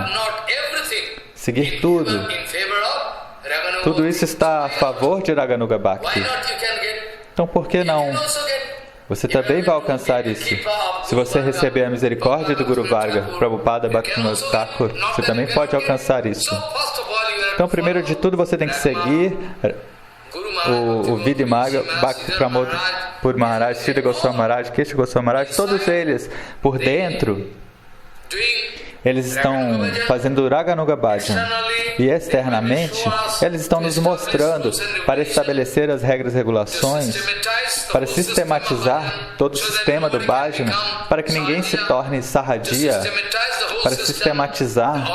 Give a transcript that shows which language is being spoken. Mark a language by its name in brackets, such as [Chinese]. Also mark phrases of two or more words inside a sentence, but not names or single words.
[Portuguese] Seguir tudo isso está a favor de [Sanskrit] Raganuga Bhakti. [Portuguese] Então por que não? Você também vai alcançar isso. Se você receber a misericórdia do [Sanskrit] Guru Varga, [Portuguese] Prabhupada Bhaktivinoda Thakur, você também pode alcançar isso. Então, primeiro de tudo, você tem que seguir o [Sanskrit] Vidhi Marga, [Portuguese] Bhakti Pramod Puri Maharaj, Siddha Goswami Maharaj, Kesha Goswami Maharaj, todos eles, por dentro, eles estão fazendo [Sanskrit] Raganuga Bhajan. [Portuguese] E externamente, eles estão nos mostrando para estabelecer as regras e regulações, para sistematizar todo o sistema do Bhajana, para que ninguém se torne Sahajiya, para sistematizar.